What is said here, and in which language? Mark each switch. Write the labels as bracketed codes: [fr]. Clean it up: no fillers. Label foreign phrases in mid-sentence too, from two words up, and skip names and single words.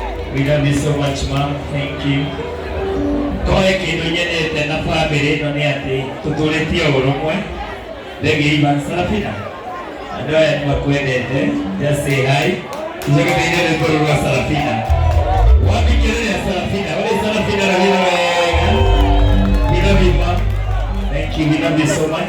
[en] We love you so much, Mom. Thank you. [ki] Koe kindu nyenete na family ino ni ati tuturetie urumwe. Thegi Ivan Sarafina. Andu aya ni makwendete. [en] Just say hi. [ki] Tujage beire rwimbo rwa Sarafina. Wabikirire Sarafina. Wale Sarafina ravira wega. [en] We love you, Mom. Thank you. We love you so much.